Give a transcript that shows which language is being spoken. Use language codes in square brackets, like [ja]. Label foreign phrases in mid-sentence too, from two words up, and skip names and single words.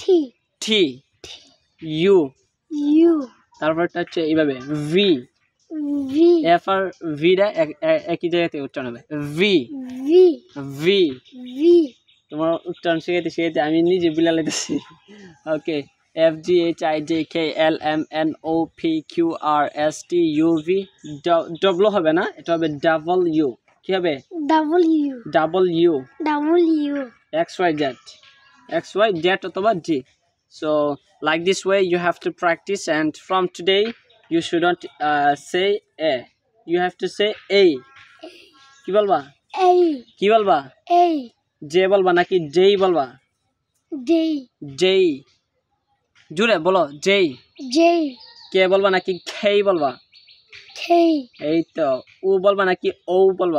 [en] T U. U [bn] তারপরটা হচ্ছে এইভাবে ভি [en] V F আর V টা একই জায়গাতে উচ্চারণ হবে V V V V [bn] তোমার উচ্চারণ শিখাইতে আমি নিজে বিলা লাইতেছি [en] OK F G H I J K L M N O P Q R S T U V W [bn] হবে না এটা হবে W কি হবে [en] W W W X Y Z অথবা G so like this way you have to practice and from today you shouldn't say A you have to say A [bn] কি বলবা [en] A [bn] কি বলবা [en] A [bn] J বলবা নাকি J বলবা [en] D [bn] J জুড়ে বলো J [en] J [bn] কে বলবা নাকি K বলবা [en] K [bn] এই তো U বলবা নাকি O বলবা